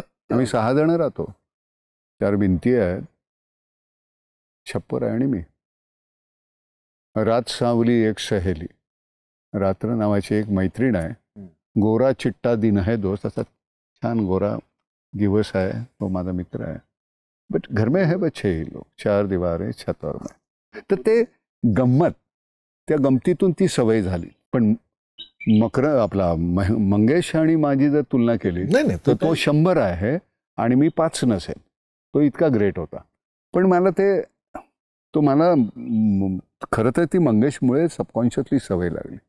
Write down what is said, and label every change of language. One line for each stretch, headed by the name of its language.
Marathi: आम्ही 6 जण राहतो, 4 भिंती आहेत, छप्पर आहे आणि मी.
Hindi: रात सावली एक सहेली,
Marathi: रात्र नावाची एक मैत्रीण आहे,
Hindi: गोरा चिट्टा दिन है दोस्त,
Marathi: असा छान गोरा दिवस आहे, तो माझा मित्र आहे.
Hindi: बट घर में है बस 6 ही लोग, 4 दीवारें, छत और मैं.
Marathi: तर ते गंमत, त्या गमतीतून ती सवय झाली. पण आपला मंगेश आणि माझी जर तुलना केली तर तो 100 आहे आणि मी 5 नसेल. तो इतका ग्रेट होता. पण मला मला खरं तर ती मंगेशमुळे सबकॉन्शियसली सवय लागली.